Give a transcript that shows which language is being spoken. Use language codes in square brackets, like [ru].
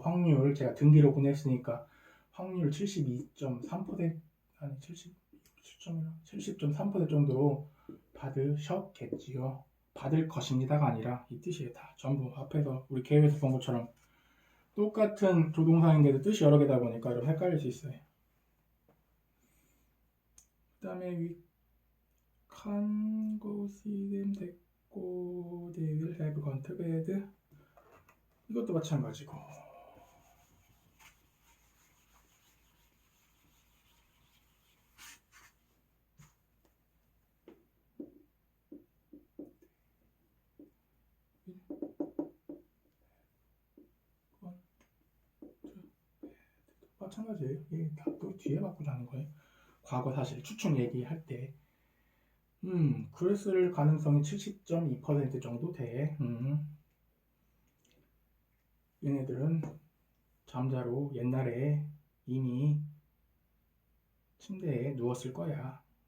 [ko] 확률 제가 등기록은 했으니까 확률 72.3% 아니 70.3% 정도로 받으셨겠지요. 받을 것입니다가 아니라 이 뜻이에요. 다 전부 앞에서 우리 계획에서 본 것처럼 똑같은 조동사인데도 뜻이 여러 개다 보니까 여러분 헷갈릴 수 있어요. [en] 그 다음에 we can go see them [ko] 됐고 [en] they will have gone to bed [ko] 이것도 마찬가지고 마찬가지예요. 이게 다 또 뒤에 바꾸자 하는 거예요. 과거 사실 추측 얘기할 때 그랬을 가능성이 70.2% 정도 돼. 얘네들은 잠자로 옛날에 이미 침대에 누웠을 거야.